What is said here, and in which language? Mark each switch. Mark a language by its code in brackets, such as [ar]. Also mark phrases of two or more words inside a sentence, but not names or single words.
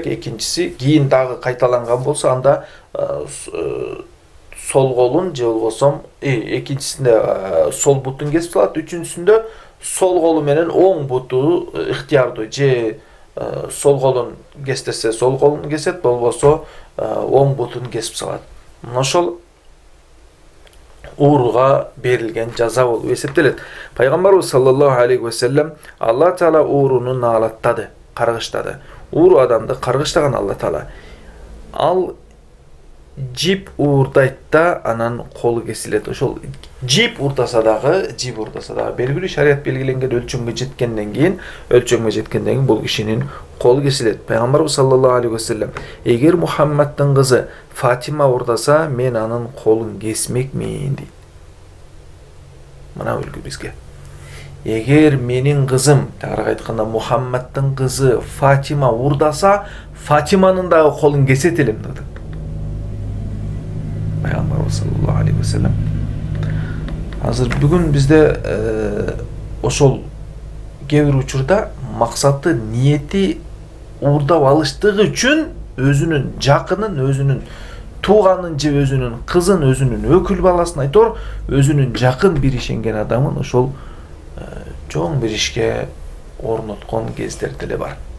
[ky] Экинчиси, кийин дагы кайталанган болсо, анда сол колун же болбосо экинчисинде сол бутун кесип салат, үчүнчүсүндө сол колу менен оң буту ыктыярдуу, же сол колун кестесе сол колун кесет, болбосо оң бутун кесип салат. Мына ошол ууруга берилген жаза болуп эсептелет. Пайгамбарыбыз [ar] صلى الله عليه وسلم الله تعالى [ky] ууруну наалаттады, каргыштады. Ууру адамды каргыштаган [ar] الله تعالى. [ky] Ал жип уурдайт да, анан колу кесилет. Ошол жип уурдаса дагы белгилүү шарият белгиленген өлчөмгө жеткенден кийин бул кишинин колу кесилет. [ar] Пайгамбарыбыз صلى الله عليه وسلم: [ky] "Эгер Мухаммадтын кызы Фатима уурдаса, мен анын колун кесмекмин" дейт. Мына үлгү бизге. Эгер менин кызым, тагыраак айтканда Мухаммадтын кызы Фатима уурдаса, Фатиманын дагы колун кесет элем деди. [ar] Пайгамбарыбыз صلى الله عليه وسلم. [ky] Азыр бүгүн бизде ошол кээ бир учурда максаты, ниети уурдап алыштыгы үчүн өзүнүн жакынын, өзүнүн тууганын же өзүнүн кызын, өзүнүн өкүл баласын айтор, өзүнүн жакын бир ишенген адамын ошол чоң бир ишке орноткон кездер деле бар.